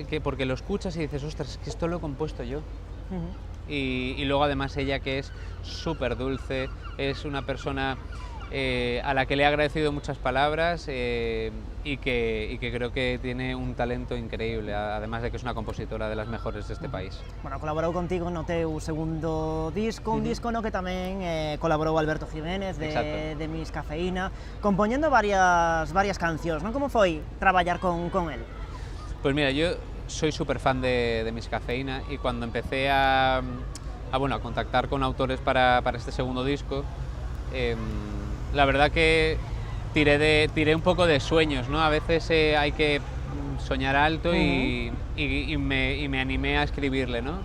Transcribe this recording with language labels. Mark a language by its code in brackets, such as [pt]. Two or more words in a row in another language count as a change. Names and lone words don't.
[es] Porque lo escuchas y dices, ostras, es que esto lo he compuesto yo. Y luego además ella, que es súper dulce, es una persona a la que le he agradecido muchas palabras, y que creo que tiene un talento increíble, además de que es una compositora de las mejores de este país. [gl] Bueno, colaborou contigo no teu segundo disco, un disco no que tamén colaborou Alberto Jiménez de Miss Cafeína, compoñendo varias cancións, non? Como foi traballar con él? [es] Pues mira, yo soy súper fan de Miss Cafeína, y cuando empecé a contactar con autores para este segundo disco, la verdad que tiré un poco de sueños, ¿no? A veces hay que soñar alto, y me animé a escribirle, ¿no?